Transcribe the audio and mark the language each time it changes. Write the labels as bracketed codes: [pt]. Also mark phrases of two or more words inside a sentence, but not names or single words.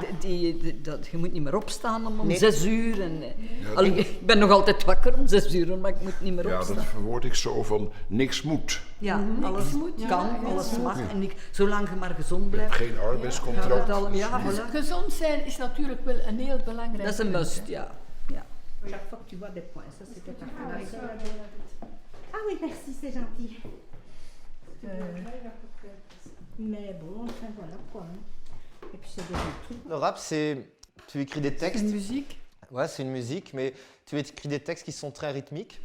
[nl] Je moet niet meer opstaan om 6 uur. En, ik ben nog altijd wakker om 6 uur, maar ik moet niet meer opstaan. Ja, dat verwoord ik zo van niks moet. Ja, alles kan, alles mag. En zolang je maar gezond Je blijft. hebt geen arbeidscontract. Voilà. Gezond zijn is natuurlijk wel een heel belangrijk. Dat is een must, ja. [fr] Chaque fois que tu vois des points, ça c'était parfait. Ah oui, merci, c'est gentil. Mais bon, enfin voilà quoi. Et puis c'est des trucs. Le rap, tu écris des textes. C'est une musique. Ouais, c'est une musique, mais tu écris des textes qui sont très rythmiques,